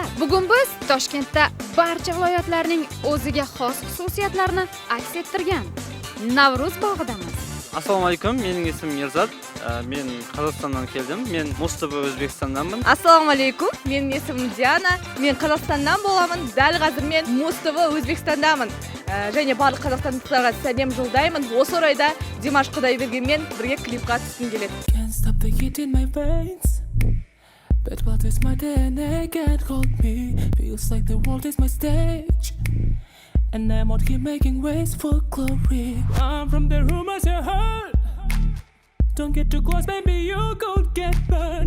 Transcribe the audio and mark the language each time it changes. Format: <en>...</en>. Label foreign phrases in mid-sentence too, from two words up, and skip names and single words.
<uz>Bugun biz Toshkentda barcha viloyatlarning o'ziga xos xususiyatlarini aks ettirgan Navro'z bog'idamiz. Assalomu alaykum, mening ismim Mirzat. Men Qozog'istondan keldim. Men Mo'stava O'zbekistondanman. Assalomu alaykum, mening ismim Diana. Men Qozog'istondan bo'laman. Dal hozir men Mo'stava O'zbekistondaman.</uz> <kk>Және барлық қазақстандықтарға сәлем жолдаймын. Осы орайда Димаш Құдайбергенмен бірге клипқа түскім келеді.</kk> <en>Can't stop the heat in my veins. But what is my DNA can't hold me. Feels like the world is my stage. And I'm out here making ways for glory. I'm from the rumors you heard. Don't get too close, baby, you could get burned.</en>